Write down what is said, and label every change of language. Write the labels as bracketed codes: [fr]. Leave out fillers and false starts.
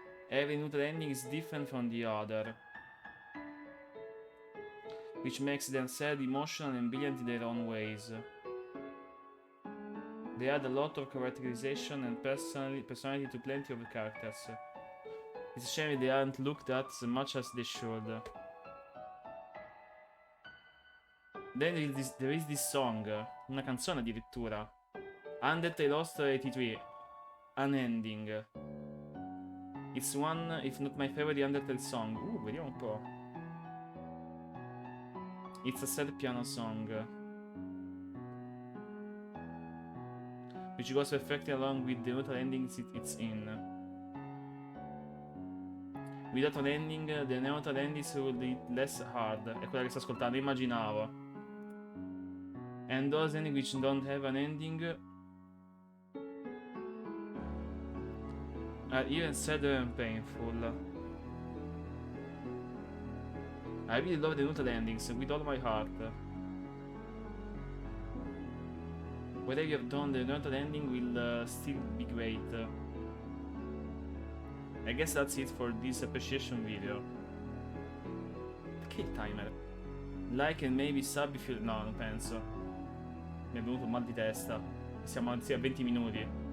[en] Every neutral ending is different from the other, which makes them sad, emotional, and brilliant in their own ways. They add a lot of characterization and personality to plenty of characters. It's a shame they aren't looked at as much as they should. Then there is this song, [it] una canzone addirittura. [en] Undertale Lost 83, Unending. It's one, if not my favorite Undertale song. [it] Vediamo un po'. [en] It's a sad piano song, which goes perfectly along with the neutral endings it's in. Without an ending, the neutral endings would be less hard. [it] È quella che sto ascoltando, immaginavo. [en] And those endings which don't have an ending are even sadder and painful. I really love the neutral endings with all my heart. Whatever you have done, the not ending will still be great. I guess that's it for this appreciation video. [it] Perché il timer? [en] Like and maybe sub if you... [it] No, non penso. Mi è venuto un mal di testa. Siamo anzi a 20 minuti.